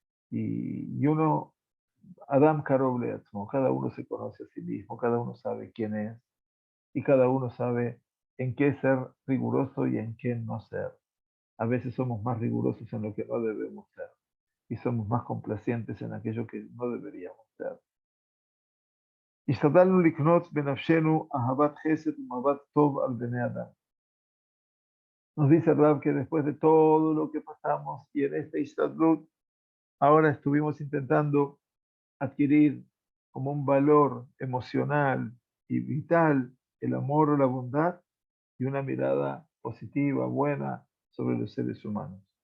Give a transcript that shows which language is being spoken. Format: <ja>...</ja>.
<es>Y uno</es> <he>Adam Karov Leatzmo,</he> <es>cada uno se conoce a sí mismo, cada uno sabe quién es y cada uno sabe en qué ser riguroso y en qué no ser. A veces somos más rigurosos en lo que no debemos ser y somos más complacientes en aquello que no deberíamos ser.</es> <he>השתדלנו לקנות בנפשנו אהבת חסד ומבט טוב על בני אדם.</he> <es>Nos dice Rab que después de todo lo que pasamos y en esta Ishtadlut, ahora estuvimos intentando adquirir como un valor emocional y vital el amor o la bondad y una mirada positiva, buena sobre los seres humanos.</es>